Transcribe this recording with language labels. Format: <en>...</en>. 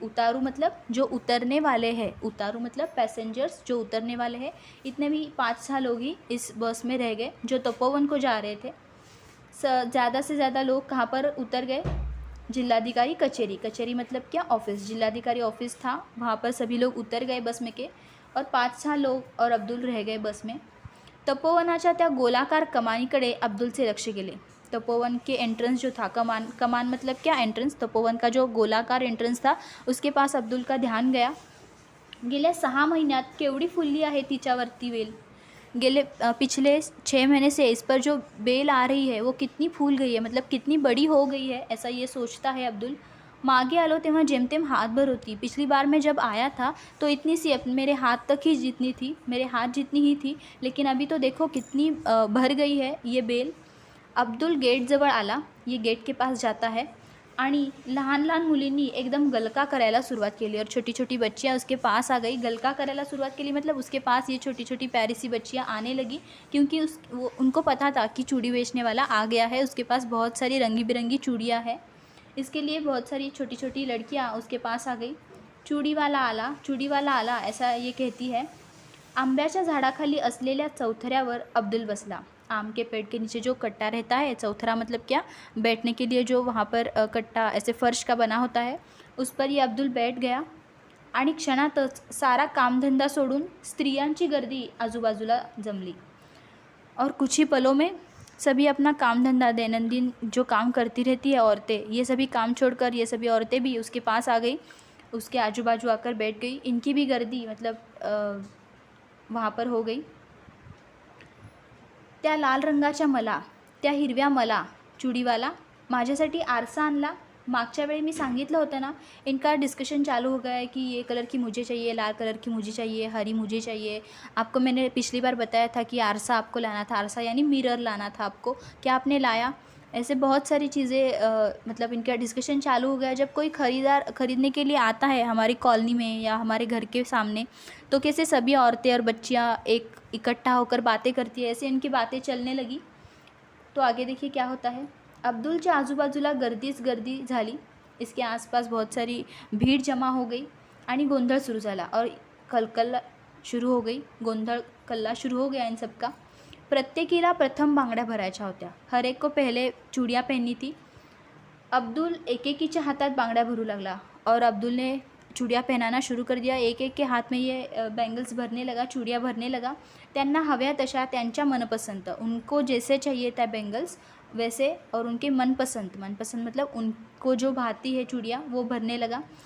<hi>उतारू मतलब जो उतरने वाले हैं, उतारू मतलब पैसेंजर्स जो उतरने वाले हैं, इतने भी 5-6 लोग ही इस बस में रह गए जो तपोवन को जा रहे थे। ज़्यादा से ज़्यादा लोग कहाँ पर उतर गए, जिलाधिकारी कचेरी, कचेरी मतलब क्या, ऑफिस, जिलाधिकारी ऑफिस था, वहाँ पर सभी लोग उतर गए बस में के, और 5-6 लोग और अब्दुल रह गए बस में।</hi> <mr>तपोवनाच्या त्या गोलाकार कमानीकडे अब्दुलचे लक्ष गेले।</mr> <hi>तपोवन के एंट्रेंस जो था, कमान मतलब क्या, एंट्रेंस, तपोवन का जो गोलाकार एंट्रेंस था उसके पास अब्दुल का ध्यान गया।</hi> <mr>गेल्या 6 महिन्यात केवढी फुलली आहे तिच्यावरती वेल,</mr> <hi>पिछले 6 महीने से इस पर जो बेल आ रही है वो कितनी फूल गई है, मतलब कितनी बड़ी हो गई है, ऐसा ये सोचता है अब्दुल।</hi> <mr>मागे आलो तेव्हा जेमतेम हाथ भर होती।</mr> <hi>पिछली बार मैं जब आया था तो इतनी सी मेरे हाथ तक ही जितनी थी, मेरे हाथ जितनी ही थी, लेकिन अभी तो देखो कितनी भर गई है ये बेल।</hi> <mr>अब्दुल गेट जवळ आला,</mr> <hi>ये गेट के पास जाता है।</hi> <mr>आणि लहान लहान मुलींनी एकदम गलका करायला सुरुवात केली</mr> <hi>और छोटी छोटी बच्चियाँ उसके पास आ गई।</hi> <mr>गलका करायला सुरुवात केली</mr> <hi>मतलब उसके पास ये छोटी छोटी प्यारी सी बच्चियाँ आने लगी, क्योंकि उनको पता था कि चूड़ी बेचने वाला आ गया है, उसके पास बहुत सारी रंगी बिरंगी चूड़ियाँ हैं। इसके लिए बहुत सारी छोटी छोटी लड़कियाँ उसके पास आ गई।</hi> <mr>चूड़ीवाला आला</mr> <hi>ऐसा ये कहती है।</hi> <mr>आंब्याच्या झाडाखाली असलेल्या चौथऱ्यावर अब्दुल बसला।</mr> <hi>आम के पेड़ के नीचे जो कट्टा रहता है, चौथरा मतलब क्या, बैठने के लिए जो वहाँ पर कट्टा ऐसे फर्श का बना होता है, उस पर ये अब्दुल बैठ गया</hi> <mr>आणि क्षणातच सारा कामधंदा सोडून स्त्रियांची गर्दी आजूबाजूला जमली</mr> <hi>और कुछ ही पलों में सभी अपना काम धंधा, दैनंदिन जो काम करती रहती है औरतें, ये सभी काम छोड़कर ये सभी औरतें भी उसके पास आ गई, उसके आजू बाजू आकर बैठ गई। इनकी भी गर्दी मतलब वहाँ पर हो गई।</hi> <mr>त्या लाल रंगाच्या मला, त्या हिरव्या मला, चूड़ीवाला माझ्यासाठी आरसा आणला। मागच्या वेळी मी सांगितलं होतं ना,</mr> <hi>इनका डिस्कशन चालू हो गया है कि ये कलर की मुझे चाहिए, लाल कलर की मुझे चाहिए, हरी मुझे चाहिए। आपको मैंने पिछली बार बताया था कि आरसा आपको लाना था, आरसा यानी मिरर लाना था आपको, क्या आपने लाया? ऐसे बहुत सारी चीज़ें मतलब इनका डिस्कशन चालू हो गया। जब कोई ख़रीदार ख़रीदने के लिए आता है हमारी कॉलोनी में या हमारे घर के सामने, तो कैसे सभी औरतें और बच्चियाँ एक इकट्ठा होकर बातें करती है, ऐसे इनकी बातें चलने लगी। तो आगे देखिए क्या होता है।</hi> <mr>अब्दुलच्या आजूबाजूला गर्दीच गर्दी झाली।</mr> <hi>इसके आसपास बहुत सारी भीड़ जमा हो गई</hi> <mr>आणि गोंधळ सुरू झाला</mr> <hi>और कलकल शुरू हो गई, गोंधळ कल्ला शुरू हो गया इन सब का।</hi> <mr>प्रत्येकीला प्रथम बांगड्या भरायच्या होत्या।</mr> <hi>हर एक को पहले चूड़ियाँ पहननी थी।</hi> <mr>अब्दुल एक एकीच्या हातात बांगड्या भरू लागला</mr> <hi>और अब्दुल ने चूड़ियाँ पहनाना शुरू कर दिया। एक एक के हाथ में ये बैंगल्स भरने लगा, चूड़ियाँ भरने लगा।</hi> <mr>त्यांना हव्या तशा त्यांच्या मनपसंत,</mr> <hi>उनको जैसे चाहिए था बैंगल्स वैसे, और उनके मनपसंद मतलब उनको जो भाती है चूड़ियाँ वो भरने लगा।</hi>